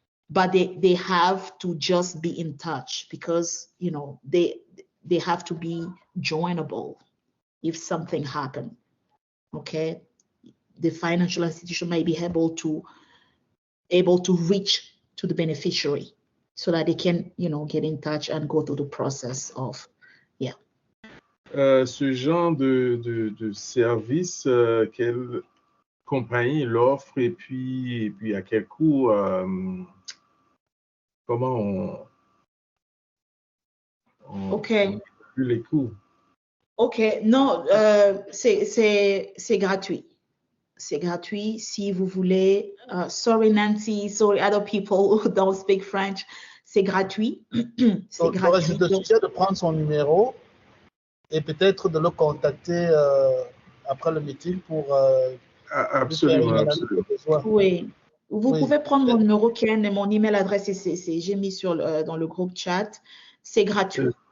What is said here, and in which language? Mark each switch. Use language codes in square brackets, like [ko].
[en] But they have to just be in touch, because they have to be joinable if something happened. Okay, the financial institution may be able to reach to the beneficiary so that they can, get in touch and go through the process of, [fr] Ce genre de service, quelle compagnie l'offre et puis à quel coût, comment on calcule les coûts? Ok, non, c'est gratuit. C'est gratuit si vous voulez. [en] Sorry Nancy, sorry other people who don't speak French. [fr] C'est gratuit. C'est gratuit. Je te suggère de prendre son numéro et peut-être de le contacter après le meeting pour absolument. Oui. Vous pouvez prendre mon numéro, Ken, et mon email adresse, j'ai mis dans le groupe chat. C'est gratuit.